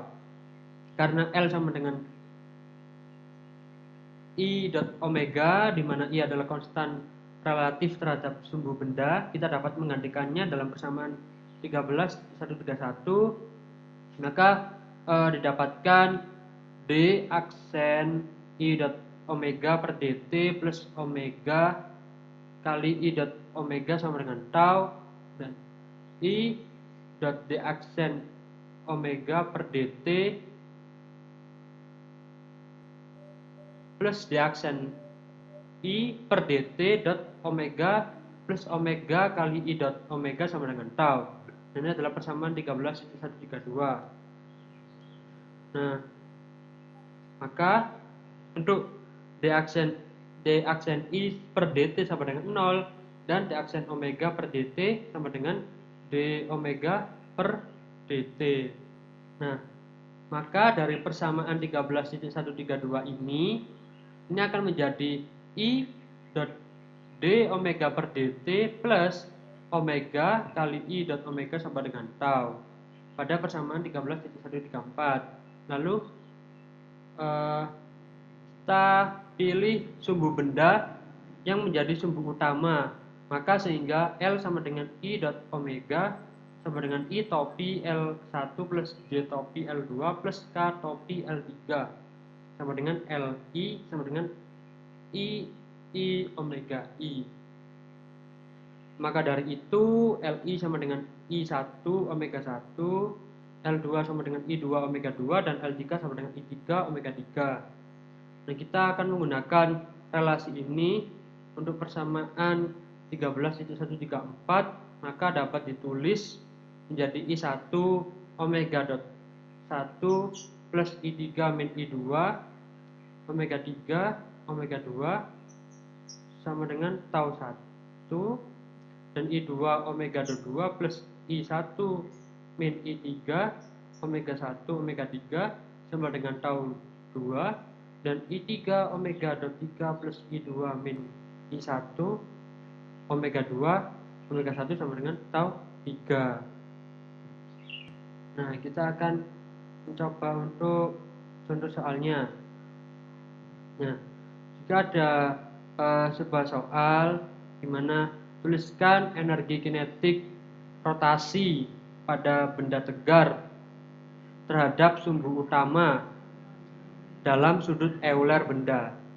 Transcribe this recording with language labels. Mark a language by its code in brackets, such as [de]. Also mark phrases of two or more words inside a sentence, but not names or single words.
[id] Karena L sama dengan I dot omega, di mana I adalah konstan relatif terhadap sumbu benda, kita dapat menggantikannya dalam persamaan 13,131, maka didapatkan D aksen I dot omega per dt plus omega kali I dot omega sama dengan tau, dan I dot D aksen omega per dt plus D aksen I per dt dot omega plus omega kali I dot omega sama dengan tau. Ini adalah persamaan 13,132. Nah, maka untuk D aksen I per dt sama dengan 0 dan D aksen omega per dt sama dengan D omega per dt. Nah, maka dari persamaan 13,132 ini akan menjadi I dot D omega per dt plus omega kali I dot omega sama dengan tau pada persamaan 13,134. Lalu kita pilih sumbu benda yang menjadi sumbu utama, maka sehingga L sama dengan I dot omega sama dengan I topi L1 plus J topi L2 plus K topi L3 sama dengan LI sama dengan I I omega I. Maka dari itu Li sama dengan I1 omega 1, L2 sama dengan I2 omega 2, dan L3 sama dengan I3 omega 3. Nah, kita akan menggunakan relasi ini untuk persamaan 13,134, maka dapat ditulis menjadi I1 omega dot 1 plus I3 min I2 omega 3 omega 2 sama dengan tau 1, dan I2 omega 2 plus I1 min I3 omega 1 omega 3 sama dengan tau 2, dan I3 omega 3 plus I2 min I1 omega 2 omega 1 sama dengan tau 3. Nah, kita akan mencoba untuk contoh soalnya. Nah, jika ada sebuah soal di mana tuliskan energi kinetik rotasi pada benda tegar terhadap sumbu utama dalam sudut Euler benda.